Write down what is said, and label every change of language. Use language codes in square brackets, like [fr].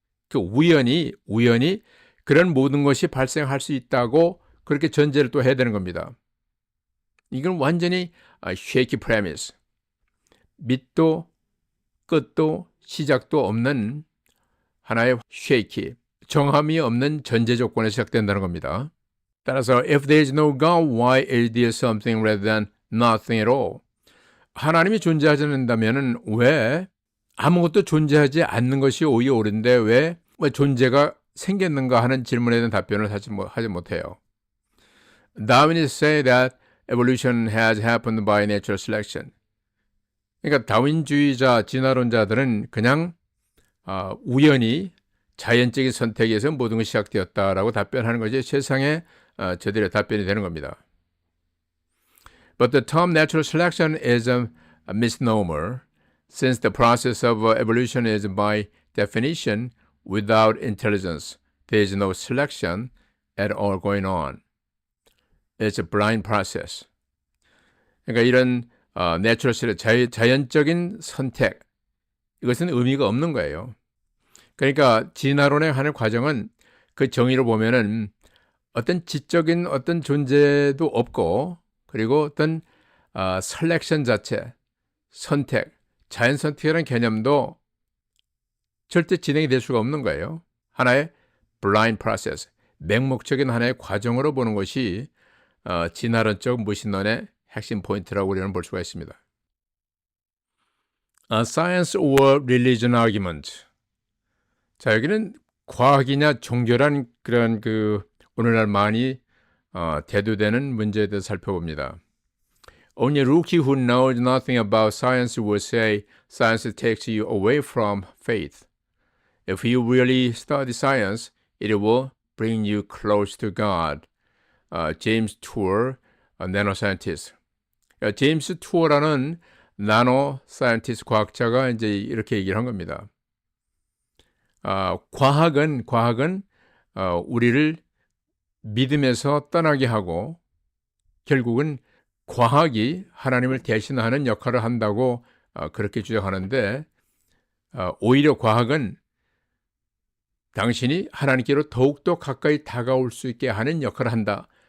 [ko] 그 우연히 그런 모든 것이 발생할 수 있다고 그렇게 전제를 또 해야 되는 겁니다. 이건 완전히 [en] shaky premise. [ko] 밑도 끝도 시작도 없는 하나의 shaky, 정함이 없는 전제 조건에 시작된다는 겁니다. [en] 따라서 if there is no God, why is there something rather than nothing at all? [ko] 하나님이 존재하지 않는다면 왜 아무것도 존재하지 않는 것이 오히려 옳은데 왜 존재가 생겼는가 하는 질문에 대한 답변을 하지 못해요. [en] Darwinists say that evolution has happened by natural selection. [ko] 그러니까 다윈주의자, 진화론자들은 그냥 우연히 자연적인 선택에서 모든 것이 시작되었다라고 답변하는 것이 세상에 저들의 답변이 되는 겁니다. [en] But the term natural selection is a misnomer, since the process of evolution is by definition without intelligence. There is no selection at all going on. It's a blind process. [ko] 그러니까 이런 natural selection, 자연적인 선택, 이것은 의미가 없는 거예요. 그러니까 진화론의 하는 과정은 그 정의로 보면은 어떤 지적인 어떤 존재도 없고 그리고 어떤 셀렉션 자체, 선택, 자연 선택이라는 개념도 절대 진행이 될 수가 없는 거예요. 하나의 [en] blind process, [ko] 맹목적인 하나의 과정으로 보는 것이 진화론적 무신론의 핵심 포인트라고 우리는 볼 수가 있습니다. [en] Science or religion argument. [ko] 자, 여기는 과학이냐 종교란 그런 오늘날 많이 대두되는 문제에 대해서 살펴봅니다. [en] Only a rookie who knows nothing about science will say science takes you away from faith. If you really study science, it will bring you close to God. James Tour, nanoscientist. [ko] 제임스 투어라는 나노 사이언티스트 과학자가 이제 이렇게 얘기를 한 겁니다. 과학은 우리를 믿음에서 떠나게 하고 결국은 과학이 하나님을 대신하는 역할을 한다고 그렇게 주장하는데 오히려 과학은 당신이 하나님께로 더욱더 가까이 다가올 수 있게 하는 역할을 한다.